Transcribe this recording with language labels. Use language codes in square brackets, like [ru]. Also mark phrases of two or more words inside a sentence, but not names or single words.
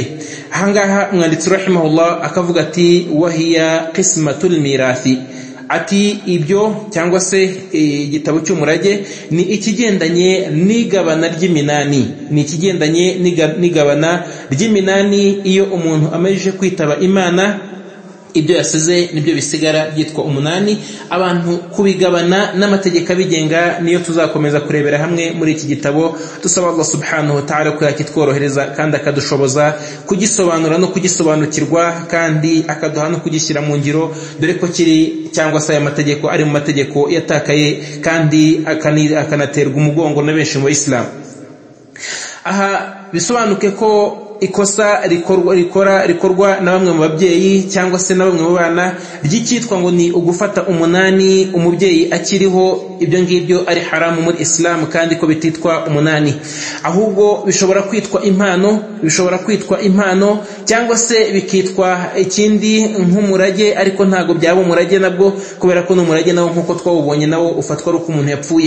[rw] Ahangaha umwanditsi rahimahullah akavuga ati [ar] وهي قسمة الميراث, [rw] ati ibyo cyangwa se igitabo cy'umurage ni ikigendanye n'igabana ry'iminani, iyo umuntu amajije kwitaba Imana ibyo yasize nibyo bisigara byitwa umunani. Abantu kubigabana n'amategeko abigenga niyo tuzakomeza kurebera hamwe muri iki gitabo, dusaba [ar] الله سبحانه وتعالى [rw] ko yakitworohereza kandi akadushoboza kugisobanura no kugisobanukirwa, kandi akaduha no kugishyira mu ngiro, dore ko kiri cyangwa se aya mategeko ari mu mategeko yatakaye kandi akanaterwa umugongo na benshi mu Islam. Aha bisobanuke ko ikosa rikorwa na bamwe mu babyeyi cyangwa se na bamwe mu bana ry'ikitwa ngo ni ugufata umunani umubyeyi akiriho, ibyo ngibyo ari haramu muri Islam, kandi ko bititwa umunani, ahubwo bishobora kwitwa impano cyangwa se bikitwa ikindi nk'umurage, ariko ntago byaba umurage nabwo, kubera ko n'umurage nawo nk'uko twawubonye nawo ufatwa ari uko umuntu yapfuye.